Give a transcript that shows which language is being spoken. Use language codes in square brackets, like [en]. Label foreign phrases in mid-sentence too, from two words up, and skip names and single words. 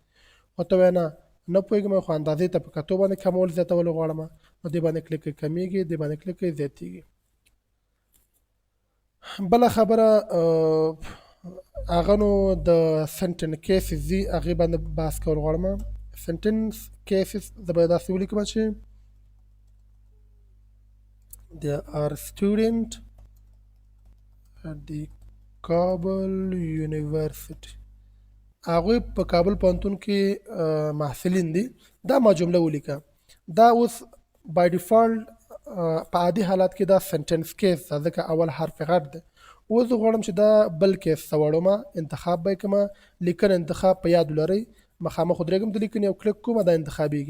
[ps] ورته وایي نه پوهېږم خو اندازې ته په کتو باندې کمول زیاتول غواړم، نو دې باندې کلیک کوئ، کمیږي، دې باندې کلیک کوئ، زیاتېږي. بله خبره هغه نو د [en] sentence cases [ps] دي، هغې باندې بحث کول غواړم. [en] sentence cases [ps] زه به داسې ولیکم چې [en] there are student at the Kabul University. [ps] هغوی په کابل پوهنتون کې محصلین دي. دا ما جمله ولیکه. دا اوس [en] by default [ps] په عادي حالات کې دا [en] sentence case [ps] ده، ځکه اول حرف غټ دی. اوس زه غواړم چې دا بل کیس ته واړومه، انتخاب به یې کومه، لیکنه انتخاب په یاد ولرئ، مخامخ ودرېږم د لیکنې او کلیک کومه، دا انتخابېږي.